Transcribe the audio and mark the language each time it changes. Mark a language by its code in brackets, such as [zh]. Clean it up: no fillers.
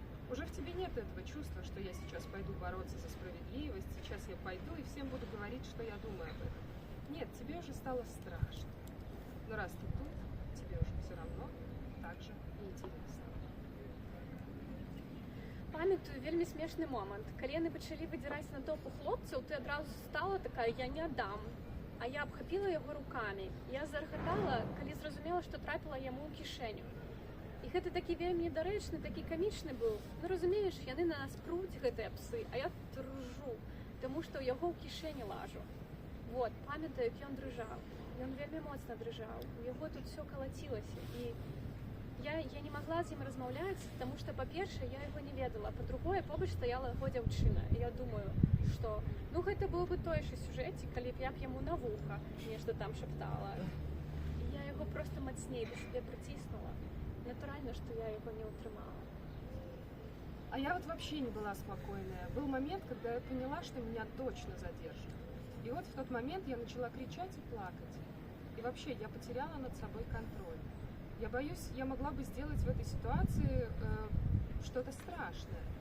[ru] Уже в тебе нет этого чувства, что я сейчас пойду бороться за справедливость, сейчас я пойду и всем буду говорить, что я думаю об этом. Нет, тебе уже стало страшно. Но раз ты тут, тебе уже все равно так же и интересно. [be] Памятаю вельмі смешны момант. Калі яны пачалі выдзіраць на топу хлопцаў, ты адразу стала такая, я не аддам. А я абхапіла яго рукамі. Я заргатала, калі зразумела, што трапіла яму ў кішэню. І гэта такі вельмі недарэчны, такі камічны быў. Ну, разумееш, яны на нас пруць, гэтыя псы, а я тут ржу, таму што ў яго ў кішэні лажу. Вот, памятаю, як ён дрыжаў. Ён вельмі моцна дрыжаў. У яго тут все калацілася. І я не магла з ім размаўляць, таму што, па-першае, я яго не ведала. Па-другое, побач стаяла яго дзяўчына. І я думаю, што ну гэта было бы той же сюжэце, калі б я б яму на вуха нешта там шаптала. І я яго просто мацней да сябе прыціснула. Натуральна, што я яго не ўтрымала. [ru] А я вот вообще не была спокойная. Был момент, когда я поняла, что меня точно задержат. И вот в тот момент я начала кричать и плакать. И вообще я потеряла над собой контроль. Я боюсь, я могла бы сделать в этой ситуации что-то страшное.